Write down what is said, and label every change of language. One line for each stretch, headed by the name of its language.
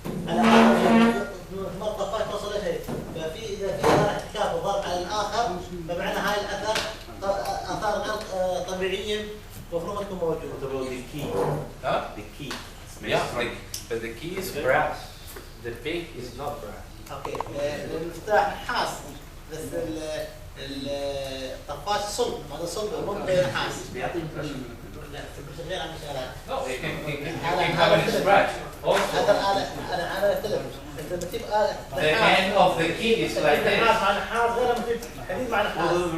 Arabic: على ما الطفاش توصل شيء، ففي إذا في احتكاك وضرب على الآخر فمعنى هاي الأثر آثار غير طبيعية المفروض ما تكون موجودة.
English: The key. Huh? The key. Yeah, but the key is brass. The pick is not brass.
Arabic: اوكي المفتاح نحاس بس الطفاش صلب، هذا صلب مو نحاس. بيعطي لا غير عن الشغلات.
English: No, it can have a scratch.
Arabic: هذا أنا أختلف. إذا بتجيب
English: The end of the key is like this.
Arabic: نحاس مع نحاس غير لما تجيب حديد مع نحاس.